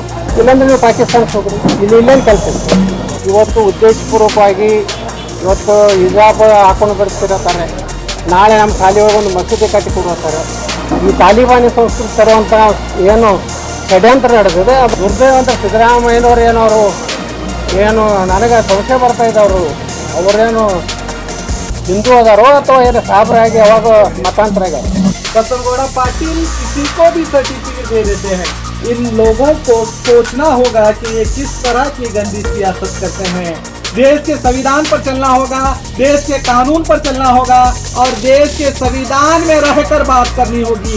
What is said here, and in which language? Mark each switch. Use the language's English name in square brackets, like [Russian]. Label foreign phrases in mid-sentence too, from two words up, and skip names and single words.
[Kannada] ಇಲ್ಲಾಂದ್ರೆ ನೀವು ಪಾಕಿಸ್ತಾನಕ್ಕೆ ಹೋಗ್ರಿ, ಇಲ್ಲೇನು ಕೆಲಸ ಇದೆ? ಇವತ್ತು ಉದ್ದೇಶಪೂರ್ವಕವಾಗಿ ಇವತ್ತು ಹಿಜಾಬ್ ಹಾಕೊಂಡು ಬರ್ತಿರ್ತಾರೆ, ನಾಳೆ ನಮ್ಮ ಶಾಲೆ ಒಳಗೆ ಒಂದು ಮಸೂದೆ ಕಟ್ಟಿ ಕೊಡುತ್ತಾರೆ. ಈ ತಾಲಿಬಾನಿ ಸಂಸ್ಕೃತಿ ತರುವಂಥ ಏನು ಷಡ್ಯಂತ್ರ ನಡೆದಿದೆ ಅದು ದುರ್ದೈವ ಅಂತ ಸಿದ್ದರಾಮಯ್ಯನವ್ರು ಏನವರು ಏನು ನನಗೆ ಸಂಶಯ ಬರ್ತಾ ಇದೆ, ಅವರೇನು ಹಿಂದೂ ಅದಾರೋ ಅಥವಾ ಏನು ಸಾಬ್ರಾಗಿ ಯಾವಾಗ ಮತಾಂತರ ಆಗ್ಯಾರ. [Hindi] बसनगौड़ा पाटिल किसी को भी सर्टिफिकेट दे देते हैं। इन लोगों को सोचना होगा कि ये किस तरह की गंदी सियासत करते हैं। देश के संविधान पर चलना होगा, देश के कानून पर चलना होगा और देश के संविधान में रहकर बात करनी होगी।